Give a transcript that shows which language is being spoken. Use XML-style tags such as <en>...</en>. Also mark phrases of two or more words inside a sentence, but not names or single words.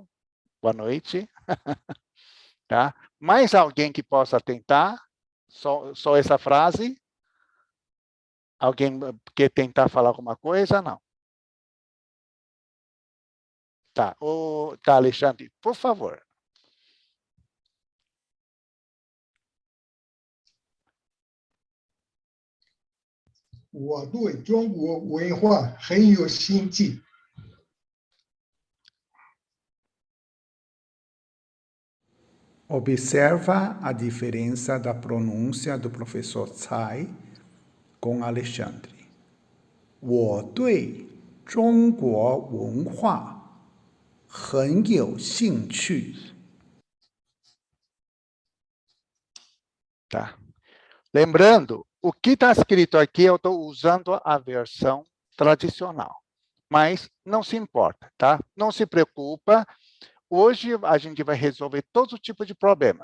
<pt>Boa noite. Tá? Mais alguém que possa tentar? Só essa frase? Alguém quer tentar falar alguma coisa? Não. Tá, tá, Alexandre, por favor.</pt> <zh>我对中国文化很有兴趣。</zh> <pt>Observa a diferença da pronúncia do professor Tsai com Alexandre.</pt> <zh>我对中国文化很有兴趣。</zh> <pt>Tá. Lembrando, o que está escrito aqui, eu estou usando a versão tradicional. Mas não se importa, tá? Não se preocupa. Hoje a gente vai resolver todo tipo de problema.</pt>